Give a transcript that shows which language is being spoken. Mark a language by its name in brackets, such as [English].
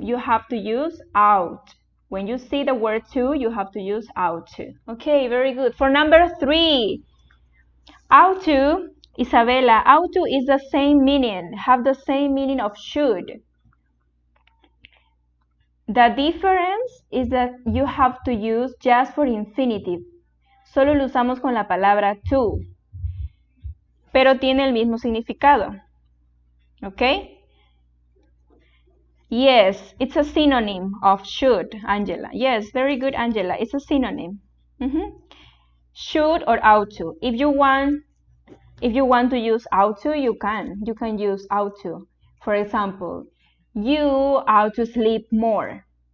[English] You have to use ought. When you see the word to, you have to use ought to. Okay, very good. For number 3, ought to, Isabella, ought to is the same meaning, have the same meaning of should. The difference is that you have to use just for infinitive. [Spanish] Solo lo usamos con la palabra to, pero tiene el mismo significado. ¿Ok? [English] Yes, it's a synonym of should, Angela. Yes, very good, Angela. It's a synonym. Should or ought to. If you want to use ought to, you can. You can use ought to. For example, you ought to sleep more.